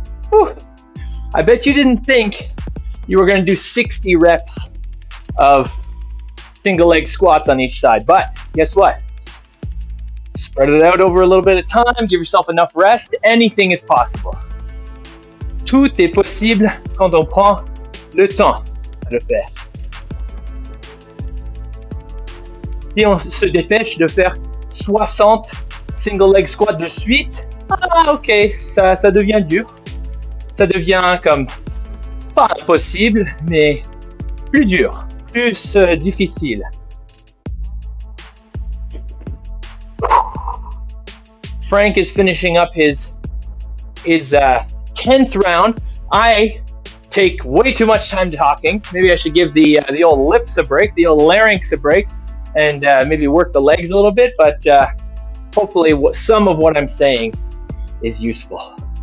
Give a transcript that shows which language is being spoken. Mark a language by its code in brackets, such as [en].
[en] Whew. I bet you didn't think you were going to do 60 reps of single leg squats on each side, but guess what? Spread it out over a little bit of time, give yourself enough rest, anything is possible. [fr] Tout est possible quand on prend le temps de le faire. Si on se dépêche de faire 60 single leg squats de suite, Ah, ok, ça devient dur. Ça devient comme, pas impossible, mais plus dur, plus difficile. [en] Frank is finishing up his 10th round. I take way too much time talking. Maybe I should give the old lips a break, the old larynx a break, and maybe work the legs a little bit, but hopefully some of what I'm saying is useful.